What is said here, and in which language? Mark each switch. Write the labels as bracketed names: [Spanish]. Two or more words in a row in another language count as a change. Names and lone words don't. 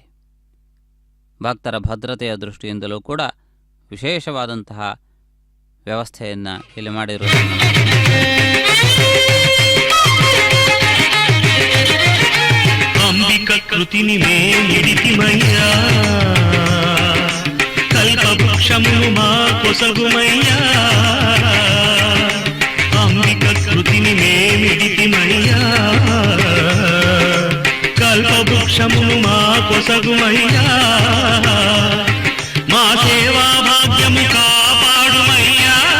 [Kannada] ಭಕ್ತರ ಭದ್ರತೆಯ ದೃಷ್ಟಿಯಿಂದಲೂ ಕೂಡ ವಿಶೇಷವಾದಂತಹ ವ್ಯವಸ್ಥೆಯನ್ನು ಇಲ್ಲಿ ಮಾಡಿರುವುದನ್ನು [Telugu] అంబిక కృతిని మేలిడితిమయ్య ಕಲ್ಪವೃಕ್ಷమును మా కొసగుమయ్య అంబిక కృతిని మేలిడితిమయ్య కల్పవృక్షమును మా కొసగుమయ్య మా సేవా భాగ్యము కాపాడుమయ్యా